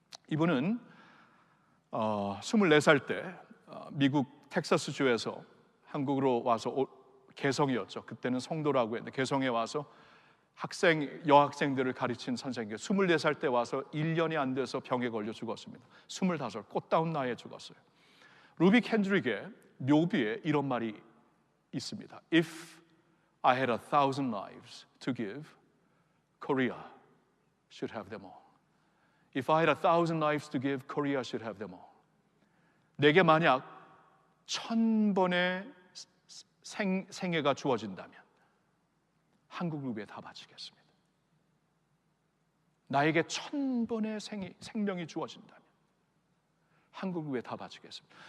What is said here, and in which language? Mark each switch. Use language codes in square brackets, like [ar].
[ko] 이분은 24살 때 미국 텍사스주에서 한국으로 와서 개성이었죠. 그때는 성도라고 했는데 개성에 와서 여학생들을 가르친 선생님. 24살 때 와서 1년이 안 돼서 병에 걸려 죽었습니다. 25 꽃다운 나이에 죽었어요. 루비 켄드릭의 묘비에 이런 말이 있습니다. [en] If I had 1,000 lives to give, Korea should have them all. If I had 1,000 lives to give, Korea should have them all. [ko] 내게 만약 1000번의 생애가 주어진다면 한국을 위해 다 바치겠습니다. 나에게 1000번의 생명이 주어진다면 한국을 위해 다 바치겠습니다.